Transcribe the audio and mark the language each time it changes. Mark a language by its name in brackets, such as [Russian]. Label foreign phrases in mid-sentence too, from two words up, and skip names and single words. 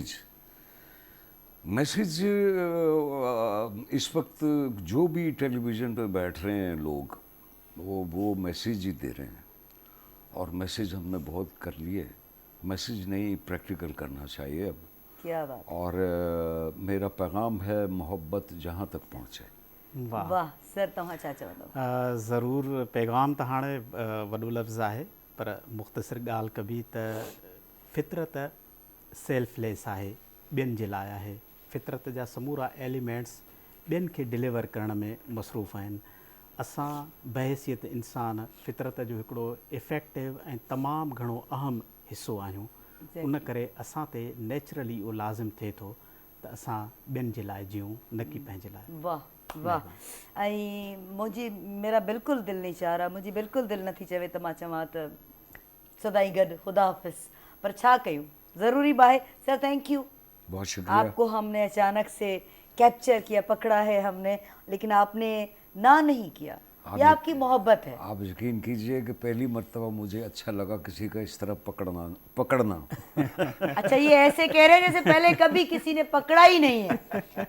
[Urdu] میسج اس وقت جو بھی ٹیلیویژن پر بیٹھ رہے ہیں لوگ، وہ میسج ہی دے رہے ہیں، اور میسج ہم نے بہت کر لیے. میسج نہیں، پریکٹیکل کرنا چاہیے اب. کیا بات. اور میرا پیغام ہے، محبت جہاں تک پہنچے. वाह واہ سر, [Sindhi] तव्हां छा चवंदव? ज़रूरु, पैगाम त हाणे वॾो लफ़्ज़ आहे, पर मुख़्तसिर ॻाल्हि कबी त फितरत सेल्फलेस आहे, ॿियनि जे लाइ आहे। फितरत जा समूरा एलिमेंट्स ॿियनि खे डिलीवर करण में मसरूफ़ आहिनि। असां बहैसियत इंसान फितरत जो हिकिड़ो इफेक्टिव ऐं तमामु घणो अहम हिसो आहियूं। उन करे असां ते नेचुरली उहो लाज़िम थिए थो त असां ॿियनि जे लाइ जियूं, न कि पंहिंजे लाइ। वाह वाह। [Urdu] ایں میرا بلکل دل نہیں چاہ رہا, [Sindhi] मुंहिंजी बिल्कुलु दिलि नथी चवे त मां चवां त सदाई गॾु, खुदा हाफ़िज़, पर छा कयूं, ज़रूरी बि आहे। [English] Sir thank you, [Urdu] بہت شکریہ. آپ کو ہم نے اچانک سے کیپچر کیا، پکڑا ہے ہم نے، لیکن آپ نے نا نہیں کیا، یہ آپ کی محبت ہے. آپ یقین کیجیے کہ پہلی مرتبہ مجھے اچھا لگا کسی کا اس طرح پکڑنا. اچھا، یہ ایسے کہہ رہے ہیں جیسے پہلے کبھی کسی نے پکڑا ہی نہیں ہے.